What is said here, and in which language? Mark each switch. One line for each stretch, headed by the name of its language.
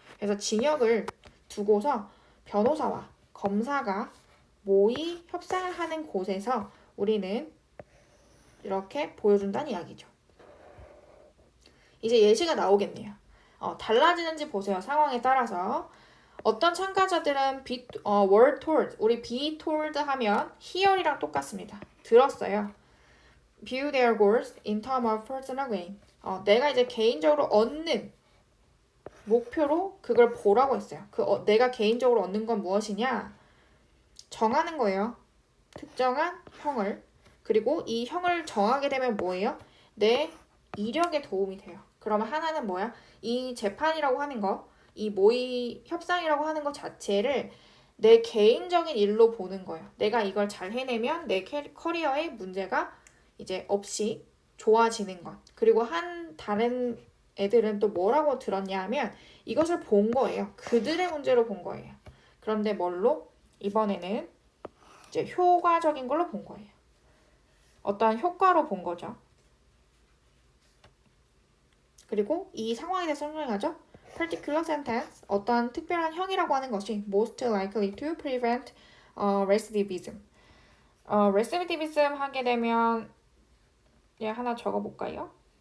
Korean: 그래서 징역을 두고서 변호사와 검사가 모의 협상을 하는 곳에서 우리는 이렇게 보여준다는 이야기죠. 이제 예시가 나오겠네요. 달라지는지 보세요. 상황에 따라서. 어떤 참가자들은
English: were told,
Korean: 우리
English: be told
Korean: 하면 hear이랑 똑같습니다. 들었어요.
English: view their goals in terms of personal gain.
Korean: 내가 이제 개인적으로 얻는 목표로 그걸 보라고 했어요. 내가 개인적으로 얻는 건 무엇이냐? 정하는 거예요. 특정한 형을. 그리고 이 형을 정하게 되면 뭐예요? 내 이력에 도움이 돼요. 그러면 하나는 뭐야? 이 재판이라고 하는 거, 이 모의 협상이라고 하는 것 자체를 내 개인적인 일로 보는 거예요. 내가 이걸 잘 해내면 내 커리어에 문제가 이제 없이 좋아지는 것. 그리고 다른 애들은 또 뭐라고 들었냐 하면 이것을 본 거예요. 그들의 문제로 본 거예요. 그런데 뭘로? 이번에는 이제 효과적인 걸로 본 거예요. 어떠한 효과로 본 거죠. 그리고 이 상황에 대해서 설명하죠.
English: particular sentence,
Korean: 어떤 특별한 형이라고 하는 것이
English: most likely to prevent recidivism.
Korean: recidivism 하게 되면 하나 적어볼까요?